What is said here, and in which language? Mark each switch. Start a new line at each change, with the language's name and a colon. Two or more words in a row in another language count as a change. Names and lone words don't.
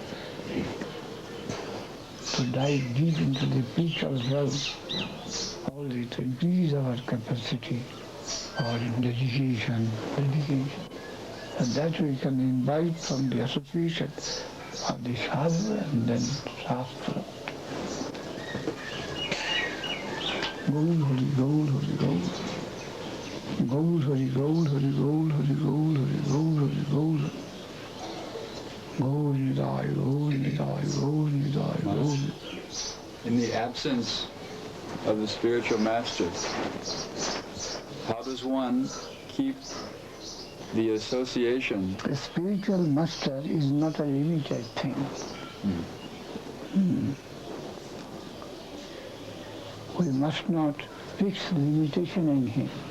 English: To dive deep into the spiritual realm, only to increase our capacity or dedication. And that we can invite from the association of the sadhu and then shastra. Gaur Hari, Gaur Hari, Gaur. Gaur Hari, Gaur Hari, Gaur Hari, Gaur Hari, Gaur Hari, Gaur Hari. Gaur Nidai, Gaur Nidai, Gaur Nidai, Gaur. In the absence of the spiritual master, how does one keep the association. The spiritual master is not a limited thing. We must not fix limitation in him.